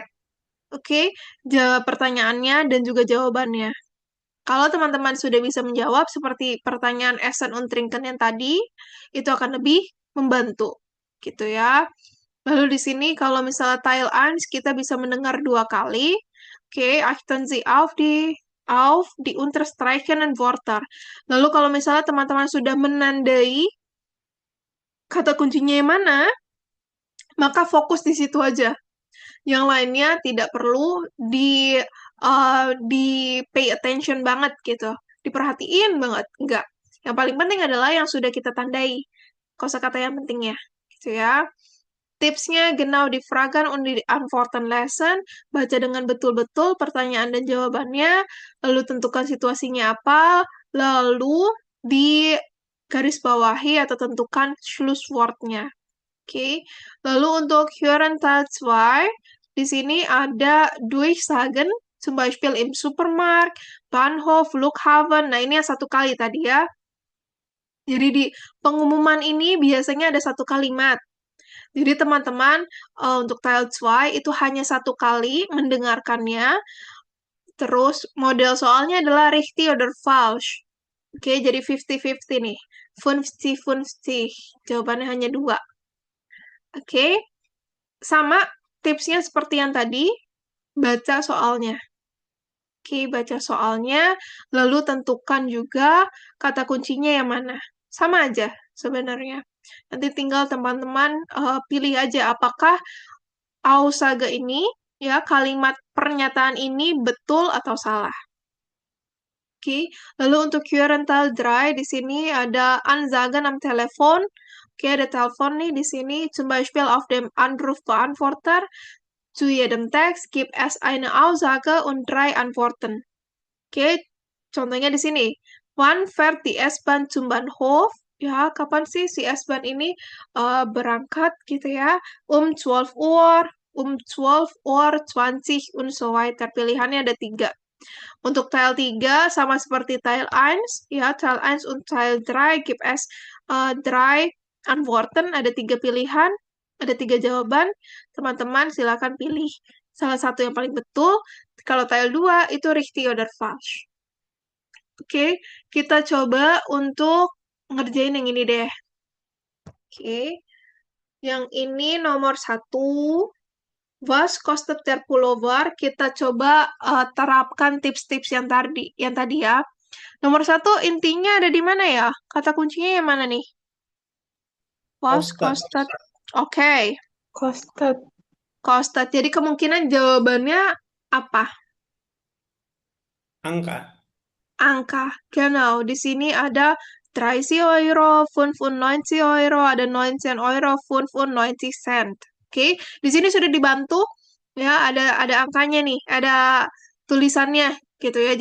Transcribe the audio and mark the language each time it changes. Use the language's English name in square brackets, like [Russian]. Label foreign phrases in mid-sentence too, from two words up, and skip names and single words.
[Indonesian] Oke, jawab pertanyaannya dan juga jawabannya. Kalau teman-teman sudah bisa menjawab seperti pertanyaan [German] Essen und Trinken [Indonesian] yang tadi, itu akan lebih membantu, gitu ya. Lalu di sini kalau misalnya Teil 1 kita bisa mendengar 2 kali. Oke, [German] achten Sie auf die unterstreichenden Wörter. [Indonesian] Lalu kalau misalnya teman-teman sudah menandai kata kuncinya yang mana, maka fokus di situ aja. Yang lainnya tidak perlu di [English] pay attention [Indonesian] banget gitu. Diperhatiin banget. Enggak. Yang paling penting adalah yang sudah kita tandai. Kosakata yang pentingnya. Gitu ya. Tipsnya [German] genau die Fragen und die Antworten lesen. [Indonesian] Baca dengan betul-betul pertanyaan dan jawabannya. Lalu tentukan situasinya apa. Lalu di garis bawahi atau tentukan Schlusswortnya. Oke. Lalu untuk [German] Hören Teil 2, [Indonesian] di sini ada [German] Durchsagen, zum Beispiel im Supermarkt, Bahnhof, Flughafen. [Indonesian] Nah, ini yang satu kali tadi ya. Jadi di pengumuman ini biasanya ada satu kalimat. Jadi teman-teman untuk Teil 2 itu hanya satu kali mendengarkannya. Terus model soalnya adalah [German] richtig oder falsch. [Indonesian] Oke, jadi 50-50 nih. 50-50. Jawabannya hanya 2. Oke, sama tipsnya seperti yang tadi, baca soalnya. Oke, baca soalnya, lalu tentukan juga kata kuncinya yang mana. Sama aja sebenarnya. Nanti tinggal teman-teman pilih aja apakah Aussage ini, ya kalimat pernyataan ini betul atau salah. Oke, lalu untuk [German] Hören Teil 3 [Indonesian] di sini ada [German] Ansagen am Telefon. [Indonesian] Oke, ada telepon nih di sini. [German] Zum Beispiel auf dem Anrufbeantworter zu jedem Text gibt es eine Aussage und 3 Antworten. [Indonesian] Oke, contohnya di sini. [German] Wann fährt die S-Bahn zum Bahnhof? [Indonesian] Ya, kapan sih si S-Bahn ini berangkat gitu ya? [German] 12 Uhr, 12 Uhr 20 und so weiter. [Indonesian] Pilihannya ada 3. Untuk Teil 3 sama seperti [German] Teil 1, ya Teil 1 und Teil 3 gibt es 3 Antworten, [Indonesian] ada 3 pilihan, ada 3 jawaban. Teman-teman silakan pilih salah satu yang paling betul. Kalau Teil 2 itu [German] richtig oder falsch. [Indonesian] Oke, kita coba untuk ngerjain yang ini deh. Oke, yang ini nomor 1. [German] Was kostet der Pullover? [Indonesian] Kita coba terapkan tips-tips yang tadi ya. Nomor 1, intinya ada di mana ya? Kata kuncinya yang mana nih? [German] Was kostet. Oke. Kostet. [Indonesian] Jadi kemungkinan jawabannya apa? Angka. Genau. Di sini ada 30 Euro, 95 Euro, ada 19 Euro, 95 Cent. Oke, di sini sudah dibantu ya, ada angkanya nih, ada tulisannya gitu ya.